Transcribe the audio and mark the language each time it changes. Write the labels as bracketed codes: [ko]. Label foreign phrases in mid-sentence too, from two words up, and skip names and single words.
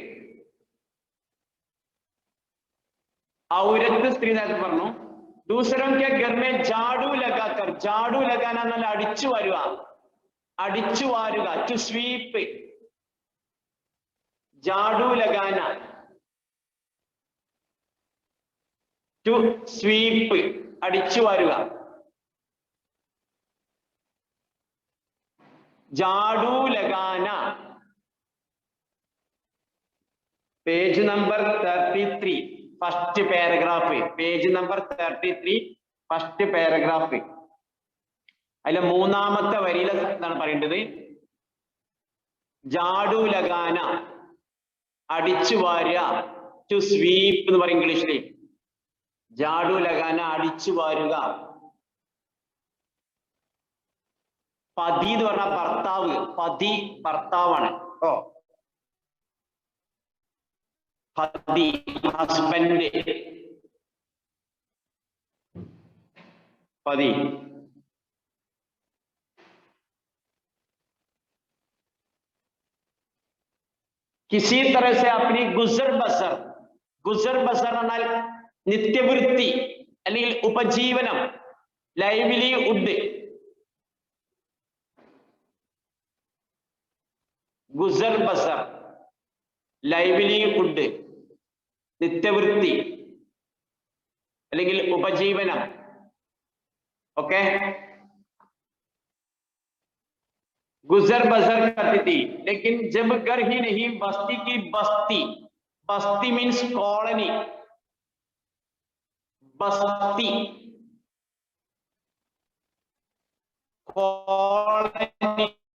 [hi] औरत स्त्री [ml] നേരത്തെ പറഞ്ഞു [hi] दूसरों के घर में झाड़ू लगाकर झाड़ू लगाना [ml] എന്നാൽ അടിച്ചു വാരുക [en] to sweep [hi] झाड़ू लगाना [en] to sweep [ml] അടിച്ചു വാരുക [hi] झाड़ू लगाना [en] page number 33 first paragraph page number 33 first paragraph [ml] അതിലെ മൂന്നാമത്തെ വരിയിൽ എന്താണ് പറയേണ്ടത് [hi] झाड़ू लगाना [ml] അടിച്ചു വാരുക [en] to sweep [ml] എന്ന് പറയും ഇംഗ്ലീഷിൽ [hi] झाड़ू लगाना [ml] അടിച്ചു വാരുക പതി എന്ന് പറഞ്ഞ ഭർത്താവ് പതി ഭർത്താവാണ് ഓ പതി ഹസ്ബൻഡ് പതി [hi] किसी तरह से अपनी गुजर बसर [ml] എന്നാൽ നിത്യവൃത്തി അല്ലെങ്കിൽ ഉപജീവനം ലൈവ്ലിഹുഡ് [hi] गुजर बसर [ml] ലൈവ്ലിഹുഡ് നിത്യവൃത്തി അല്ലെങ്കിൽ ഉപജീവനം ഓക്കെ [hi] गुजर बसर करती थी लेकिन जब घर ही नहीं बस्ती की बस्ती [en] means colony [hi] बस्ती कॉलोनी